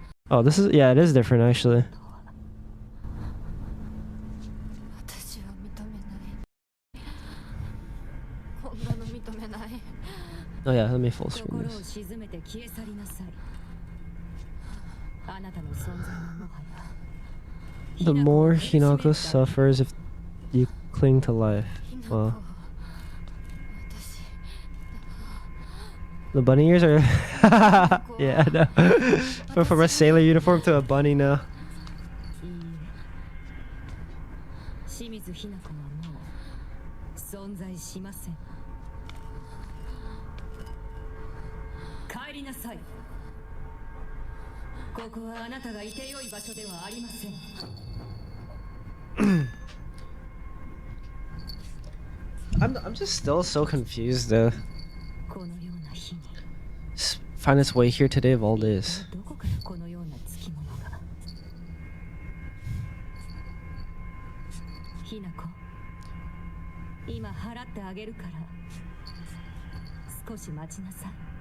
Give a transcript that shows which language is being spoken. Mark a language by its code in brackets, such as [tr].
[en] Oh, this is... Yeah, it is different, actually. [ja] 私は認めない。こんなの認めない。 [en] Oh yeah, let me full screen [ja] 心を [en] this. [ja] 沈めて消え去りなさい。あなたの存在はもはや [en] The more Hinako suffers if you cling to life. Well, the bunny ears are... yeah, I know. But from a sailor uniform to a bunny now. [ja] 清水ひな子はもう存在しません。帰りなさい。ここはあなたがいてよい場所ではありません。 [en] I'm just still so confused though. [ja] このような日に [en] Find its way here today of all days. [ja] どこからこのようなつきものが。ひな子、今払ってあげるから少し待ちなさい。